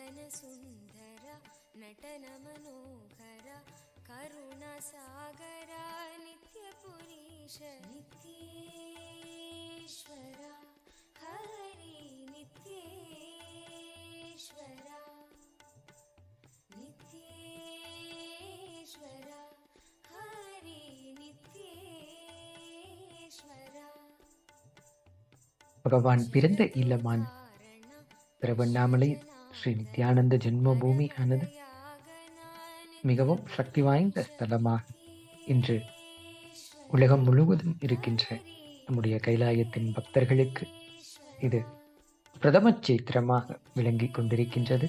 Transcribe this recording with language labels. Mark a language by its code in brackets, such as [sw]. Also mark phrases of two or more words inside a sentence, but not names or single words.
[sa] सुन्दर नटन मनोहर करुणसागर नित्यपुरीश नित्येश्वर हरि नित्येश्वर नित्येश्वर हरि नित्येश्वर [ta] பகவான் பிறந்த இல்லமான திருவண்ணாமலை ஸ்ரீ நித்யானந்த ஜென்ம பூமி ஆனது மிகவும் சக்தி வாய்ந்த ஸ்தலமாக இன்று உலகம் முழுவதும் இருக்கின்ற நம்முடைய கைலாயத்தின் பக்தர்களுக்கு இது பிரதம சேத்திரமாக விளங்கிக் கொண்டிருக்கின்றது.